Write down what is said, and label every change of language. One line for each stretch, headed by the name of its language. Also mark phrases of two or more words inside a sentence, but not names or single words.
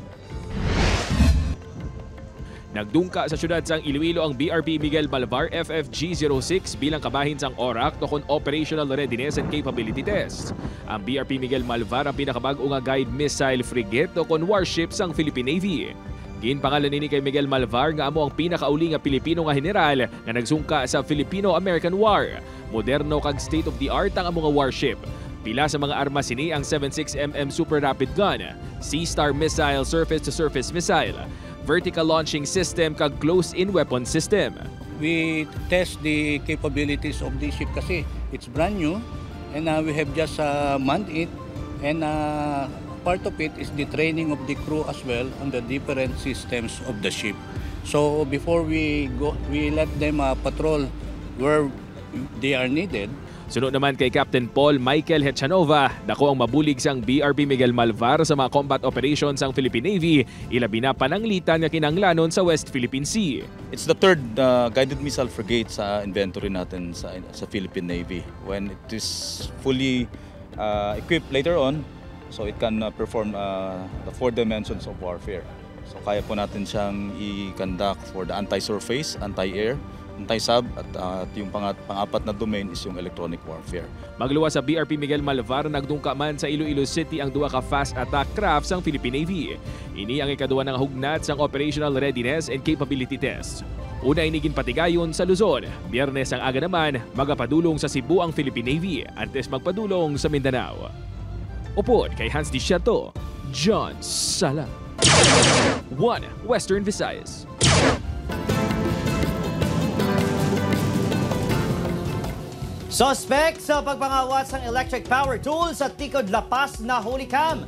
Hiligaynon: Nagdungka sa syudad sang Iloilo ang BRP Miguel Malvar FFG-06 bilang kabahin sang ORAC tokon
English: Operational Readiness and Capability Test.
Hiligaynon: Ang BRP Miguel Malvar ang pinakabag-o nga
English: guide missile frigate
Hiligaynon: tokon warship sang Philippine Navy. Ginpangalan nini kay Miguel Malvar nga amo ang pinakauli nga Pilipino nga general nga nagsungka sa Filipino-American War. Moderno kag state-of-the-art ang amo nga warship. Pila sa mga armas sini ang 76mm Super Rapid Gun, Sea-Star Missile Surface-to-Surface Missile, Vertical Launching System kag Close-in Weapon System.
English: We test the capabilities of the ship kasi it's brand new and we have just manned it and part of it is the training of the crew as well on the different systems of the ship. So before we go, we let them patrol where they are needed.
Hiligaynon: Sunod naman kay Captain Paul Michael Hechanova, dako ang mabulig sang BRP Miguel Malvar sa mga
English: combat operations
Hiligaynon: sang Philippine Navy, ilabi na pananglitan nga kinanglanon sa West Philippine Sea.
English: It's the third guided missile frigate
Filipino: sa inventory natin sa
English: Philippine Navy. When it is fully equipped later on, so it can perform the 4 dimensions of warfare.
Filipino: So kaya po natin siyang i-conduct for the
English: anti-surface, anti-air, anti-sub
Filipino: at yung pang-apat na domain is yung
English: electronic warfare.
Hiligaynon: Magluwas sa BRP Miguel Malvar, nagdungka man sa Iloilo City ang duha ka
English: fast attack craft
Hiligaynon: sang Philippine Navy. Ini ang ikaduha ng hugnat sang
English: operational readiness and capability test.
Hiligaynon: Una inigin patigayon sa Luzon. Biyernes ang aga naman, magapadulong sa Cebu ang Philippine Navy antes magpadulong sa Mindanao. Upod kay Hans Diciato, John Sala. 1 Western Visayas. Suspect sa pagpangawat ng
English: electric power tools
Hiligaynon: sa Tikod Lapas na huli cam.